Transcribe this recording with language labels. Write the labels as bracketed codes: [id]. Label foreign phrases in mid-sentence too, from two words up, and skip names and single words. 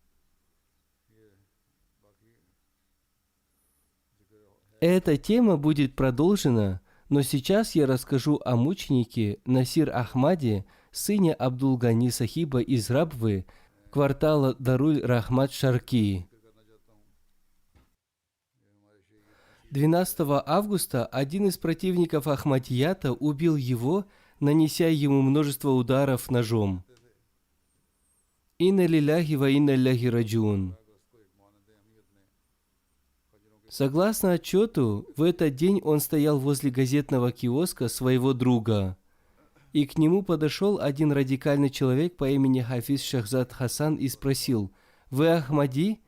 [ru] Эта тема будет продолжена, но сейчас я расскажу о мученике Насир Ахмаде, сыне Абдул-Гани Сахиба из Рабвы, квартала Даруль-Рахмат-Шарки. 12 августа один из противников Ахмадията убил его, нанеся ему множество ударов ножом. [ar] إنا لله وإنا إليه راجعون. [ru] Согласно отчету, в этот день он стоял возле газетного киоска своего друга, и к нему подошел один радикальный человек по имени Хафиз Шахзад Хасан и спросил: «Вы Ахмади?»